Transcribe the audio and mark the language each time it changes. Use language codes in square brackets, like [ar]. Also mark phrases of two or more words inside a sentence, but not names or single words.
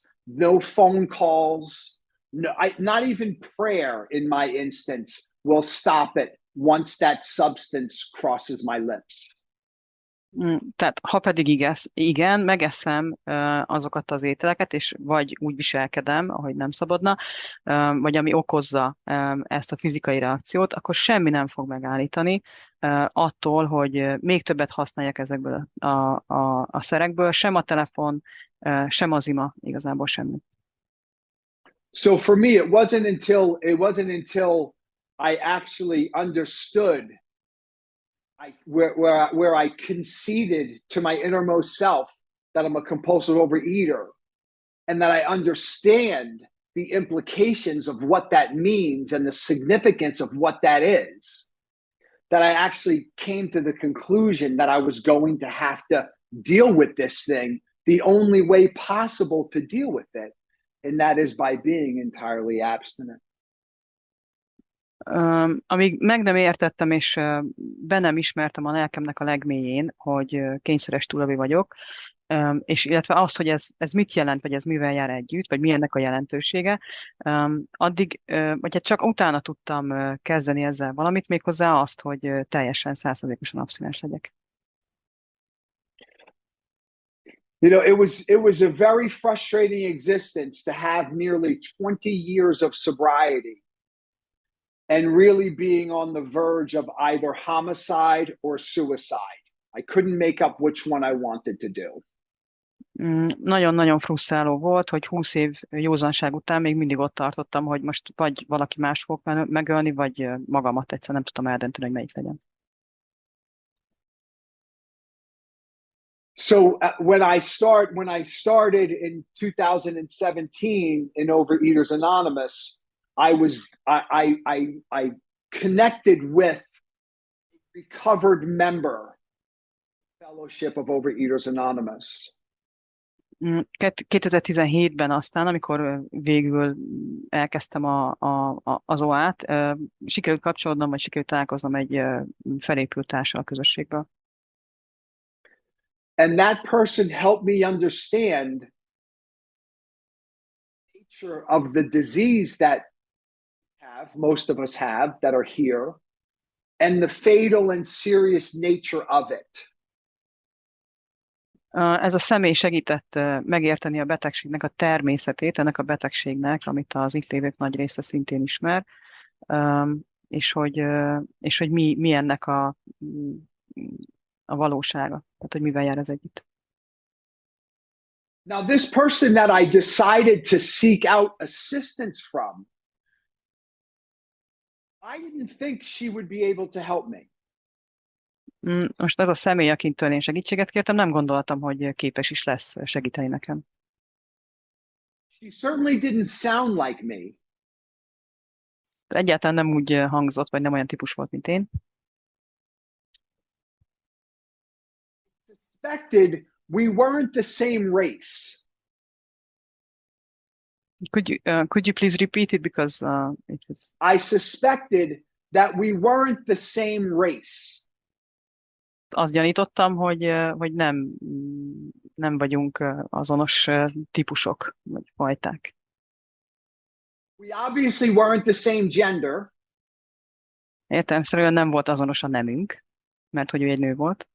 [en] No phone calls, not even prayer in my instance will stop it once that substance crosses my lips. [hu] Tehát ha pedig igen, megeszem azokat az ételeket, és vagy úgy viselkedem, ahogy nem szabadna, vagy ami okozza ezt a fizikai reakciót, akkor semmi nem fog megállítani attól, hogy még többet használjak ezekből a szerekből, sem a telefon, sem az ima, igazából semmi. [en] So for me, it wasn't until I actually understood where I conceded to my innermost self that I'm a compulsive overeater and that I understand the implications of what that means and the significance of what that is, that I actually came to the conclusion that I was going to have to deal with this thing the only way possible to deal with it, and that is by being entirely abstinent. [hu] Amíg meg nem értettem, és be nem ismertem a lelkemnek a legmélyén, hogy kényszeres túlélő vagyok, és illetve azt, hogy ez mit jelent, vagy ez mivel jár együtt, vagy mi ennek a jelentősége, addig, vagy hát csak utána tudtam kezdeni ezzel valamit, méghozzá azt, hogy teljesen 100%-osan abszinens legyek. [en] You know, it was a very frustrating existence to have nearly 20 years of sobriety and really being on the verge of either homicide or suicide. I couldn't make up which one I wanted to do. [hu] Nagyon-nagyon frusztráló volt, hogy 20 év józanság után még mindig ott tartottam, hogy most vagy valaki más fog megölni, vagy magamat egyszer nem tudtam eldönteni, hogy melyik legyen. [en] So when I started in 2017 in Overeaters Anonymous, I connected with a recovered member fellowship of Overeaters Anonymous. [hu] 2017-ben aztán, amikor végül elkezdtem az OA-t, sikerült kapcsolódnom, vagy sikerült találkoznom egy felépült társal a közösségből. [en] And that person helped me understand the nature of the disease that I have, most of us have, that are here, and the fatal and serious nature of it. [hu] Ez a személy segített megérteni a betegségnek a természetét, ennek a betegségnek, amit az itt lévők nagy része szintén ismer, és hogy mi ennek a valósága, tehát hogy mivel jár ez együtt. [en] Now, this person that I decided to seek out assistance from, I didn't think she would be able to help me. [hu] Most ez a személy, akintől én segítséget kértem, nem gondoltam, hogy képes is lesz segíteni nekem. [en] She certainly didn't sound like me. [hu] Egyáltalán nem úgy hangzott, vagy nem olyan típus volt, mint én. [en] Suspected we weren't the same race. Could you please repeat it because it was... I suspected that we weren't the same race. [hu] Azt gyanítottam, hogy nem vagyunk azonos típusok, vagy fajták. [en] We obviously weren't the same gender. [hu] Értelemszerűen nem volt azonos a nemünk, mert hogy ő egy nő volt.